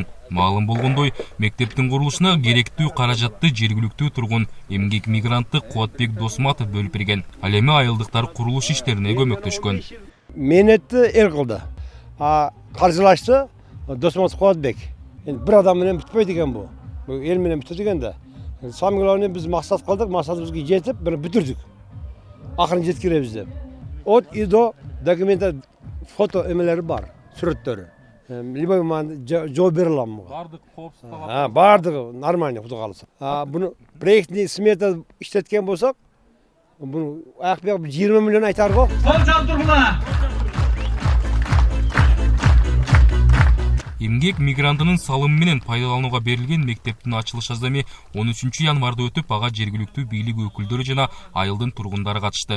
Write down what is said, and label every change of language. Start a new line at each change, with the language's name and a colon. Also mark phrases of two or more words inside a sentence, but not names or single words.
Kyrgyz: Маалым болгондой, мектептин курулушуна керектүү каражатты жергиликтүү тургун эмгек мигранты Кубатбек Досматов бөлүп берген. Ал эми айылдыктар курулуш иштерине көмөктөшкөн. Менетти эл кылды. Каржылашты Досматов Кубатбек. Бир адам менен бүтпөйт экен бу. Эл менен бүтөт экен да.
Russian: Самый главный
Kyrgyz: биз максат калдык, максатыбызды жетип, бөйлө бүтүрдүк. Акырын жеткиребиз деп.
Russian: от и до документа фото
Kyrgyz: эмелери бар, сүрөттөрү.
Russian: Любой момент
Kyrgyz: жооп бере алам буга. Бардык коопсуздук. Бардыгы нормально Кудай кааласа. Буну
Russian: проектный смета
Kyrgyz: иштеткен болсок, буну аяк бияк 20 миллион айтар го. Эмгек мигрантынын салымы менен пайдаланууга берилген мектептин ачылыш азами 13 январда өтүп, ага жергиликтүү бийлик өкүлдөрү жана айылдын тургундары катышты.